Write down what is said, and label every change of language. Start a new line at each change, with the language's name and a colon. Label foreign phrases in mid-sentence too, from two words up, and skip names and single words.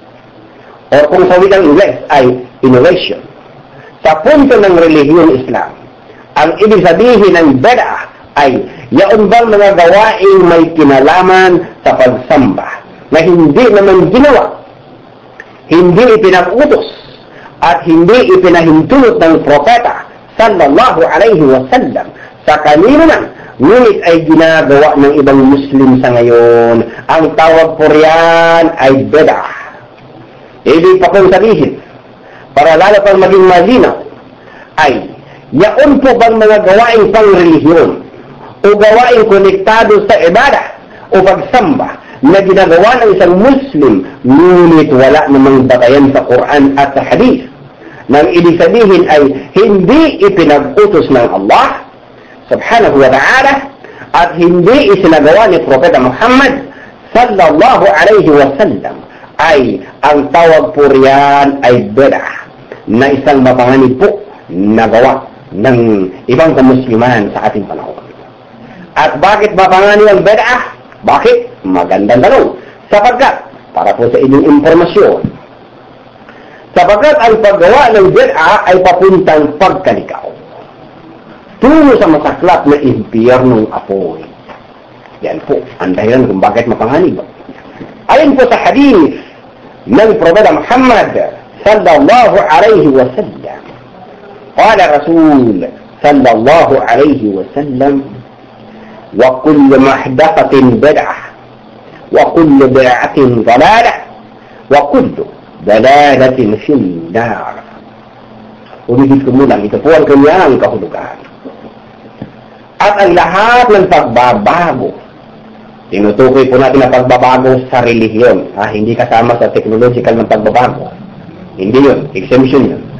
Filipino: O kung sa wikang Ingles ay innovation. Sa punto ng relihiyong Islam, ang ibig sabihin ng bid'ah ay yaon bang mga gawaing may kinalaman sa pagsamba na hindi naman ginawa, hindi ipinag-utos, at hindi ipinahintulot ng propeta
Arabic: صلى الله عليه وسلم
Filipino: sa kanino man, ngunit ay ginagawa ng ibang Muslim sa ngayon. Ang tawag po riyan ay bid'ah. Ibig pa kong sabihin, para lalo pang maging malinaw, ay yaon po bang mga gawaing pang-relihiyon o gawaing konektado sa ibada o pagsamba na ginagawa ng isang Muslim, ngunit wala namang batayan sa Quran at sa Hadith. Nang ibig sabihin ay hindi ipinag-utos ng Allah
Arabic: سبحانه وتعالى
Filipino: at hindi isinagawa ni Propeta Muhammad
Arabic: صلى الله عليه وسلم,
Filipino: ay ang tawag po riyan ay bid'ah na isang mapanganib po na gawa ng ibang kamusliman sa ating panahon. At bakit mapanganib ang bid'ah? Bakit? Magandang tanong. Sapagkat, para po sa inyong impormasyon, sapagkat ang paggawa ng bid'ah ay papuntang pagkalikaw tungo sa masaklap na impyernong apoy. Yan po ang dahilan kung bakit mapanganib. Ayon po sa hadith ng Propeta Muhammad
Arabic: صلى الله عليه وسلم قال رسول صلى الله عليه وسلم وكل محدثة بدعة وكل بدعة ضلالة وكل ضلالة في النار.
Filipino: Ulitin ko muna, ito po ang kanyang kahulugan. At ang lahat ng pagbabago, tinutukoy po natin ang pagbabago sa relihiyon. Hindi kasama sa technological ng pagbabago. Hindi yun. Exemption yun.